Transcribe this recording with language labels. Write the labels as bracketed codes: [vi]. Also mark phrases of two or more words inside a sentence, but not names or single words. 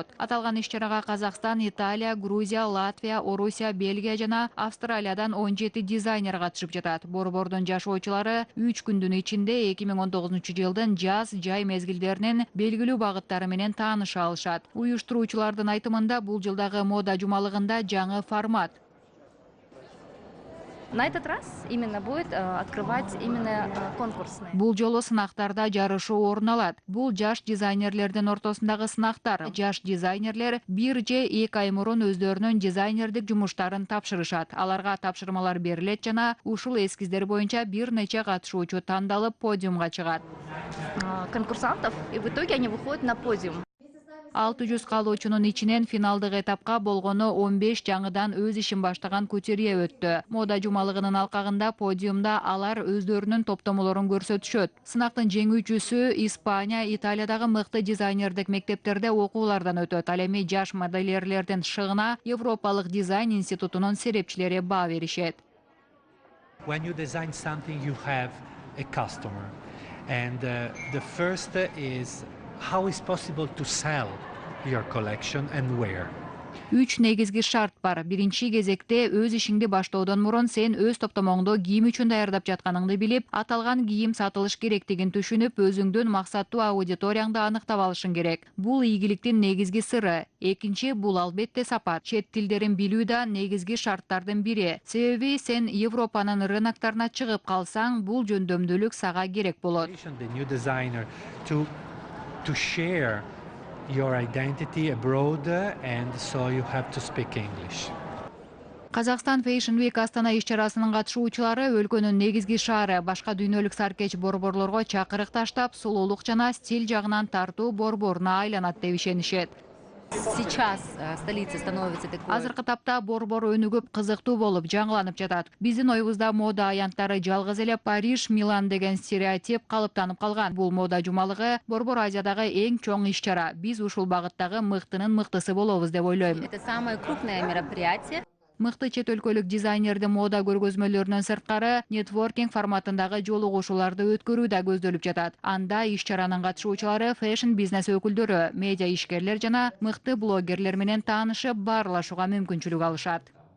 [ky] Аталган иш-чарага Казакстан, Италия, Грузия, Латвия, Орусия, Бельгия жана Австралиядан 17 дизайнер катышып жатат. Борбордун жашоочулары 3 күндүн ичинде 2019-жылдын жаз, жай мезгилдеринин белгилүү багыттары менен тааныша алышат. Уюштуруучулардын айтымында бул жылдагы мода жумалыгында жаңы формат. [ru] На этот раз именно будет открывать именно конкурсные. [ky] Бул жолу сынактарда жарышуу орун алат. Бул жаш дизайнерлердин ортосундагы сынактар. Жаш дизайнерлер 1 же 2 ай мурун өздөрүнүн дизайнердик жумуштарын тапшырышат. Аларга тапшырмалар берилет жана ушул эскиздер боюнча бир нече катышуучу тандалып подиумга чыгат. [ru] Конкурсантов, и в итоге они выходят на подиум. [ky] 600 калуучунун ичинен финалдык этапка болгону 15 жаңыдан өз ишин баштаган кутюрье өттү. Мода жумалыгынын алкагында подиумда алар өздөрүнүн топтомолорун көрсөтүшөт. Сынактын жеңүүчүсү Испания, Италиядагы мыкты дизайнердик мектептерде окуулардан өтөт. Ал эми жаш модельерлердин шыгына Европалык дизайн институтунун серепчилери баа беришет. [en] When you design something, you have a customer, and the first is how is possible to sell your collection and where. [ky] 3 негизги шарт бар. Биринчи кезекте өз ишиңди баштоодон мурун сен өз топтомоңду кийим үчүн даярдап жатканыңды билип, аталган кийим сатылыш керектигин түшүнүп, өзүңдүн максаттуу аудиторияңды аныктап алышың керек. Бул ийгиликтин негизги сыры. Экинчи, бул албетте сапат. Чет тилдерин билүү да негизги шарттардын бири. Себеби сен Европанын рыноктарына чыгып калсаң, бул жөндөмдүүлүк сага керек болот. [en] To share your identity abroad, and so you have to speak English. [ky] Казакстан Fashion Week Астана иш-чарасынын катышуучулары өлкөнүн негизги шаары, башка дүйнөлүк саркеч борборлорго чакырык таштап, сулуулук жана стиль жагынан тартуу борборуна айланат деп ишенишет. [ru] Сейчас столица становится такой. [ky] Азыркы тапта борбор өнүгүп, кызыктуу болуп, жаңыланып жатат. Биздин оюбузда мода аянттары жалгыз эле Париж, Милан деген стереотип калыптанып калган. Бул мода жумалыгы Борбор Азиядагы эң чоң иш-чара. Биз ушул багыттагы мыктынын мыктысы болобуз деп ойлойм. [ru] Это самое крупное мероприятие. [ky] Мыкты чет өлкөлүк дизайнердин мода көргөзмөлөрүнөн сырткары нетворкинг форматындагы жолугушууларды өткөрүү да көздөлүп жатат. Анда иш-чаранын катышуучулары фэшн бизнес өкүлдөрү, медиа ишкерлер жана мыкты блогерлер менен таанышып, баарлашууга мүмкүнчүлүк алышат.